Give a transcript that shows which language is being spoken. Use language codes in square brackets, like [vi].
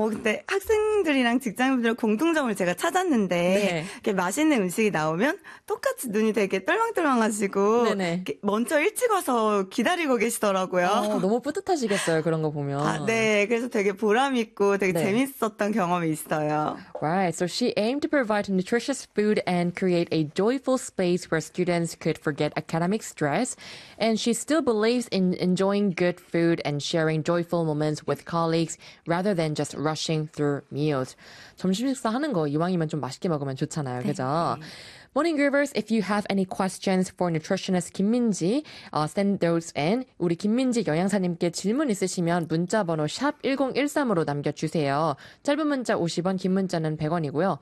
[ko] 근데 학생들이랑 직장인들의 공통점을 제가 찾았는데 네. 이렇게 맛있는 음식이 나오면 똑같이 눈이 되게 떨망떨망하시고 네네. 먼저 일찍 와서 기다리고 계시더라고요. 너무 뿌듯하시겠어요. 그런 거 보면. 네. 그래서 되게 보람있고 되게 네. 재밌었던 경험이 있어요. [en] Right. So she aimed to provide nutritious food and create a joyful space where students could forget academic stress, and she still believes in enjoying good food and sharing joyful moments with colleagues rather than just rushing through meals. [ko] 점심 식사 하는 거 이왕이면 좀 맛있게 먹으면 좋잖아요. 네. 그죠? [en] Morning Groovers, if you have any questions for nutritionist 김민지, send those in. [ko] 우리 김민지 영양사님께 질문 있으시면 문자번호 샵 1013으로 남겨주세요. 짧은 문자 50원, 긴 문자는 100원이고요.